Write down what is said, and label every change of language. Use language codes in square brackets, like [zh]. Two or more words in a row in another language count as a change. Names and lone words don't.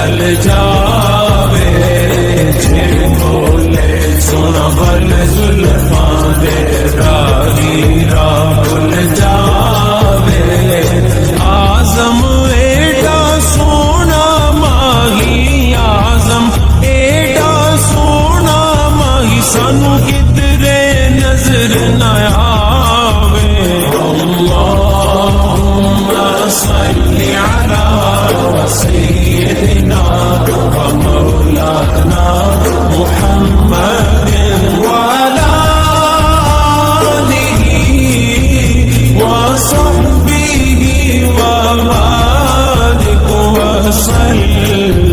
[pa] جاوے جے بولے سونا بل زلفا دے راہی راہ بھل جاوے آجم ایڈا سونا ماہی آجم ایڈا سونا ماہی سانوں کدھرے نظر نہ آوے [ar] اللهم صل على سيدنا ومولانا محمد وعلى آله وصحبه وبارك وسلم